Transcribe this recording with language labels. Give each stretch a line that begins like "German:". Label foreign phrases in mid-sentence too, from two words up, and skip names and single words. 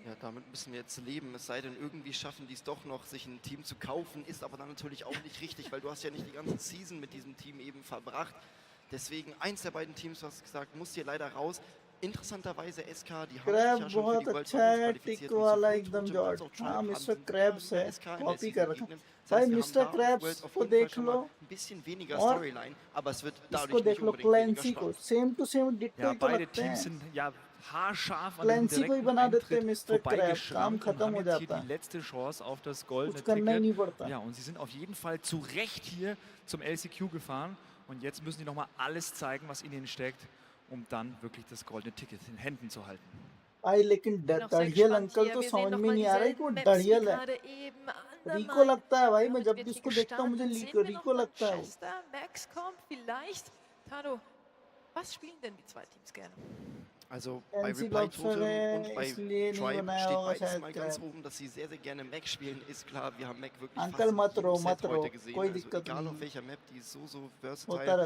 German: Ja, damit müssen wir jetzt leben. Es sei denn, irgendwie schaffen die es doch noch, sich ein Team zu kaufen. Ist aber dann natürlich auch nicht richtig, weil du hast ja nicht die ganze Season mit diesem Team eben verbracht. Deswegen, eins der beiden Teams, was gesagt, muss hier leider raus. Interessanterweise SK, die haben sich ja schon für die World Finals qualifiziert.
Hindi: Mr. Krabs है कॉपी कर रखा भाई Mr. Krabs को देख लो
German: ein bisschen weniger Storyline, aber es wird dadurch
Hindi: इसको देख लो क्लैंसी को
English: same to same
Hindi: डिट्टो तो लगते हैं
German: haarscharf
Hindi: क्लैंसी को ही बना देते हैं Mr. Krabs काम खत्म हो जाता है
German: die letzte Chance auf das goldene Ticket. Ja, und sie sind auf jeden Fall zu Recht hier zum LCQ gefahren. Und jetzt müssen die nochmal alles zeigen, was in ihnen steckt, um dann wirklich das goldene Ticket in Händen zu halten.
Hindi: लेकिन दड़ियल अंकल तो समझ में नहीं आ रहा है कि वो दड़ियल है रिको लगता है भाई मैं जब भी उसको देखता हूँ मुझे रिको लगता है
German: Max kommt vielleicht. Tado, was spielen denn die zwei Teams gerne? Also bei Reply Totem und bei Tribe steht beides mal ganz oben, dass sie sehr, sehr gerne Mac spielen, ist klar. Wir haben Mac wirklich fast in jedem Set heute gesehen. Also egal auf welcher Map, die ist so versatile.